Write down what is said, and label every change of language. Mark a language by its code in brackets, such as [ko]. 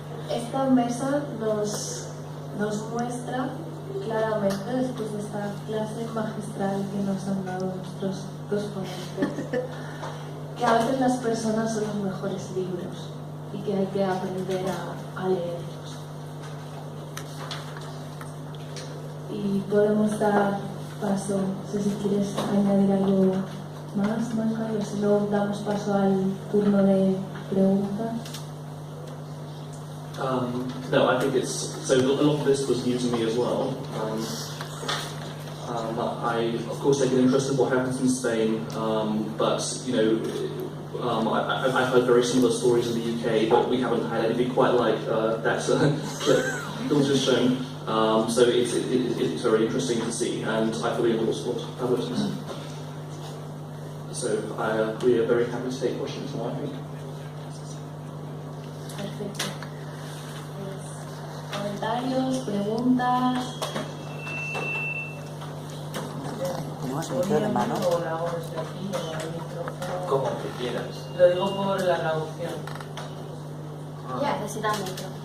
[es] Esta mesa nos muestra claramente, después de esta clase magistral que nos han dado nuestros dos ponentes, que a veces las personas son los mejores libros y que hay que aprender a leerlos. y podemos dar paso. No sé si quieres añadir algo más, Carlos, si no damos paso al turno de preguntas. [en] No, I think it's so. A lot of this was new to me as well. I, of course, take an interest in what happens in Spain, but you know, I've heard very similar stories in the UK, but we haven't had anything quite like that clip that was just shown. So it's very interesting to see, and I fully endorse what Pablo says. So we are very happy to take questions now, I think. [es] Perfecto. Comentarios, preguntas. Tenemos micro de mano. O lo hago desde aquí, o el micrófono. Como que quieras. Lo digo por la traducción. Ya, necesitamos micro.